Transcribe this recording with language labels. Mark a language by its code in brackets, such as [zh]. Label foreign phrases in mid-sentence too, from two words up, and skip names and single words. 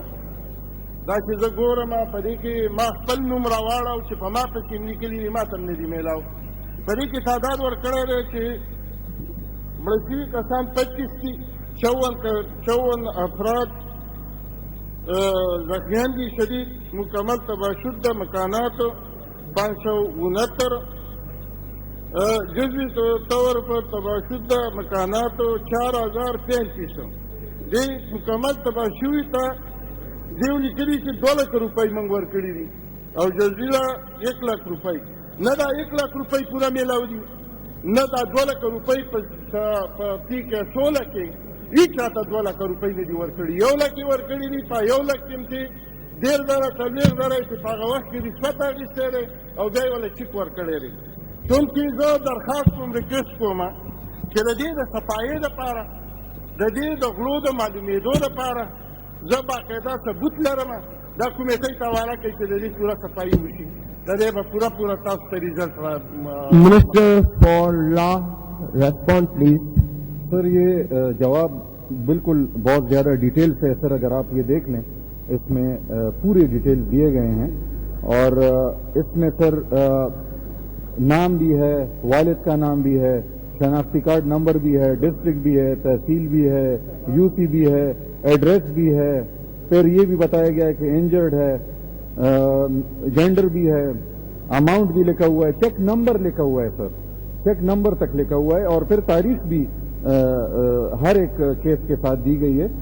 [ps] دا چې زه ګورم په دې کې ما خپل نوم راواړو چې په ما پسې م لیکلي دي، ما ته م نه دي میلاو. په دې کې تعداد ورکړی دی چې مړه شوي کسان 25 دي، 54 افراد زخمیان دي شدید، [ur] مکمل تباہ شده مکانات [ps] 569، [ur] جزوی طور پر تباہ شده مکانات [ps] 4035. دې مکمل تباہ شوي ته دیو لیکلي چې 2 لک روپۍ موږ ورکړي دي او جزوی له 1 لک روپۍ. نه دا 1 لک روپۍ پوره میلاو دي، نه دا 2 لک روپۍ په پی کې 16 کې هیڅ راته 2 لک روپۍ نه دي ورکړي. 1 لک یې ورکړي دي، په 1 لک کې هم چې 1.5 څلوېښت چې په هغه وخت کې رشوت اخیستی دی او بیا یې وله چیک ورکړی دی. چونکې زه درخواست کوم، ریکویسټ کوم چې د دې د صفایۍ دپاره، د دې د غلو د معلومېدو دپاره زه باقاعده ثبوت لرم، دا کمیټۍ ته حواله کوي چې د دې پوره صفایي وشي. د دې به پوره تاسو ته ریزلټ [en] Minister for law response please. [ur] سر یہ جواب بالکل بہت زیادہ ڈیٹیل سے، سر اگر آپ یہ دیکھ لیں اس میں پورے ڈیٹیل دیے گئے ہیں اور اس میں سر نام بھی ہے، والد کا نام بھی ہے، شناختی کارڈ نمبر بھی ہے، ڈسٹرکٹ بھی ہے، تحصیل بھی ہے، یوسی بھی ہے، ایڈریس بھی ہے، پھر یہ بھی بتایا گیا ہے کہ انجرڈ ہے، جینڈر بھی ہے، اماؤنٹ بھی لکھا ہوا ہے، چیک نمبر لکھا ہوا ہے سر، چیک نمبر تک لکھا ہوا ہے، اور پھر تاریخ بھی ہر ایک کیس کے ساتھ دی گئی ہے.